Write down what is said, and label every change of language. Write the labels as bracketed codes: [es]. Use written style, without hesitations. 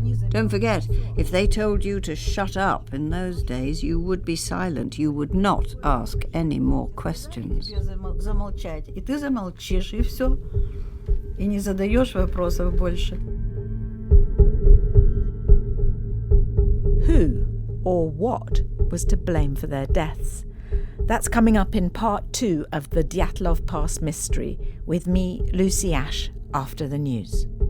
[en] Don't forget, if they told you to shut up in those days, you would be silent. You would not ask any more questions. [ru] Замолчать. И ты замолчишь, и все. И не задаешь вопросов больше. [en] Who or what was to blame for their deaths? That's coming up in part 2 of the Dyatlov Pass Mystery with me, Lucy Ash, after the news.